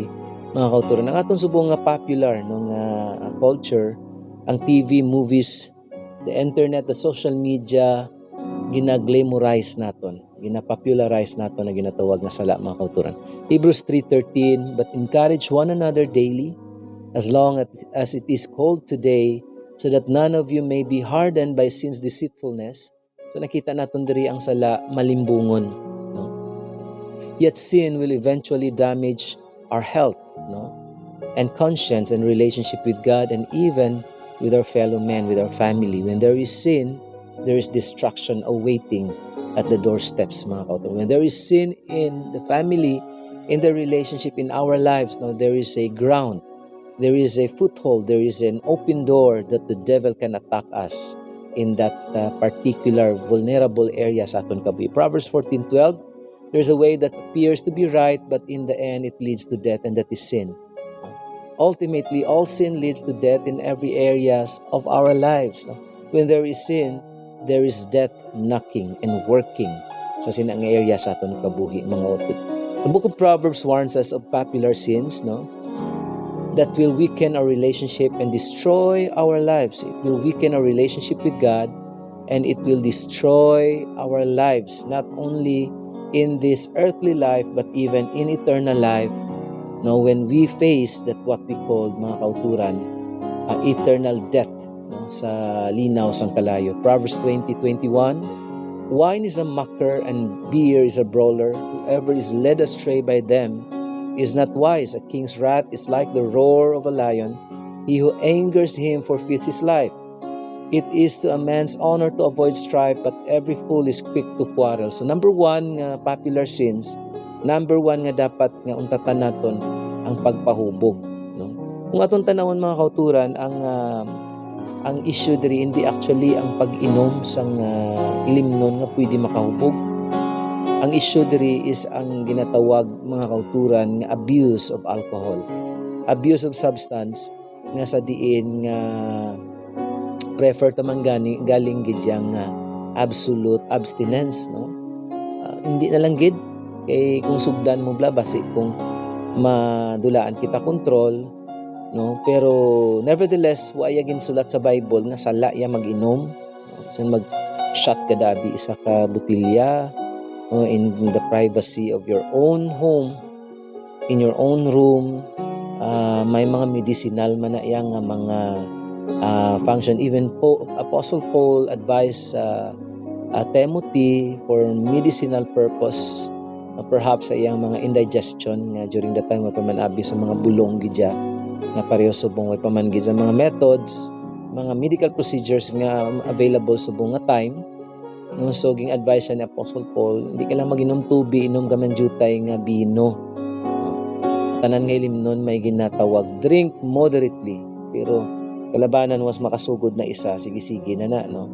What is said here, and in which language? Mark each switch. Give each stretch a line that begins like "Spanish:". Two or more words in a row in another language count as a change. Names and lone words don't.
Hiligaynon: Mga kauturan, ang atong subong nga
English: popular culture,
Hiligaynon: ang
English: TV, movies, the internet, the social media,
Hiligaynon: gina-glamorize naton, gina-popularize naton na ginatawag nga sala, mga kauturan.
English: Hebrews 3:13, but encourage one another daily as long as it is called today, so that none of you may be hardened by sin's deceitfulness.
Hiligaynon: So nakita naton diri ang sala malimbungon,
English: Yet sin will eventually damage our health, and conscience and relationship with God and even with our fellow men, with our family. When there is sin, there is destruction awaiting at the doorsteps,
Hiligaynon: mga kauturan.
English: When there is sin in the family, in the relationship, in our lives, there is a ground, there is a foothold, there is an open door that the devil can attack us in that particular vulnerable area
Hiligaynon: sa aton kabuhi.
English: Proverbs 14:12, there's a way that appears to be right, but in the end it leads to death, and that is sin. Ultimately, all sin leads to death in every areas of our lives. When there is sin, there is death knocking and working
Hiligaynon: sa sinang
English: area
Hiligaynon: sa aton kabuhi, mga utod.
English: The book of Proverbs warns us of popular sins, that will weaken our relationship and destroy our lives. It will weaken our relationship with God and it will destroy our lives, not only in this earthly life but even in eternal life. No, when we face that what we call,
Hiligaynon: mga kauturan,
English: eternal death,
Hiligaynon: no, sa linaw sang kalayo.
English: Proverbs 20:21, wine is a mocker and beer is a brawler. Whoever is led astray by them is not wise. A king's wrath is like the roar of a lion. He who angers him forfeits his life. It is to a man's honor to avoid strife, but every fool is quick to quarrel.
Hiligaynon: So number one nga
English: popular sins,
Hiligaynon: number one nga dapat nga untatan naton ang pagpahubog. No? Kung atong tanawon mga kauturan, ang issue diri hindi actually ang pag-inom sang ilimnon nga pwede makahubog. Ang issue diri is ang ginatawag mga kauturan nga
English: abuse of alcohol. Abuse of substance
Hiligaynon: nga sa diin nga prefer taman galing gid yang
English: absolute abstinence,
Hiligaynon: no? Hindi na lang gid kay kung sugdan mo bla basi kung madulaan kita control, no? Pero nevertheless wa ya ginsulat sa Bible nga sala ya mag-inom, no? So mag shot kadabi isa ka botilya, no?
English: In the privacy of your own home, in your own room.
Hiligaynon: May mga medicinal man na yang mga function.
English: Even Apostle Paul advised Timothy for medicinal purpose, perhaps
Hiligaynon: sa iyang mga indigestion nga
English: during the time
Hiligaynon: wa pamanabi sa mga bulong gidya nga pareho subong wa paman gid sa mga methods, mga
English: medical procedures
Hiligaynon: nga available subong nga time, no? So ging advice ni Apostle Paul, hindi ka lang mag-inom tubig, inom ka man jutay nga bino, no? Tanan nga ilimnon may ginatawag
English: drink moderately,
Hiligaynon: pero kalabanan was makasugod na isa, sige-sige na no?